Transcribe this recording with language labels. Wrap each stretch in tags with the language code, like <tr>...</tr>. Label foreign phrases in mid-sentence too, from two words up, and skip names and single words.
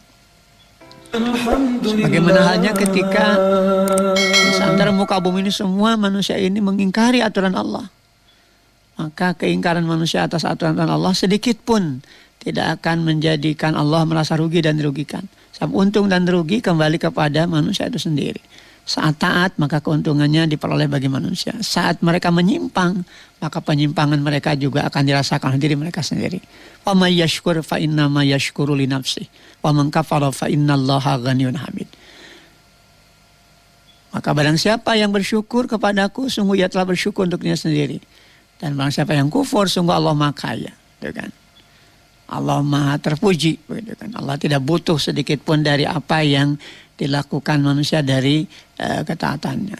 <id>Bagaimana halnya ketika seantara muka bumi ini semua manusia ini mengingkari aturan Allah, maka keingkaran manusia atas aturan Allah sedikit pun tidak akan menjadikan Allah merasa rugi dan dirugikan. Sebab untung dan rugi kembali kepada manusia itu sendiri. Saat taat maka keuntungannya diperoleh bagi manusia. Saat mereka menyimpang maka penyimpangan mereka juga akan dirasakan oleh diri mereka sendiri.</id> <ar>ومن يشكر فإنما يشكر لنفسه ومن كفر فإن الله غني حميد.</ar> <id>Maka barang siapa yang bersyukur kepadaku sungguh ia telah bersyukur untuk dirinya sendiri. Dan barang siapa yang kufur sungguh Allah Maha Kaya, kan? Allah maha terpuji, begitu kan. Allah tidak butuh sedikit pun dari apa yang dilakukan manusia dari ketaatannya.</id>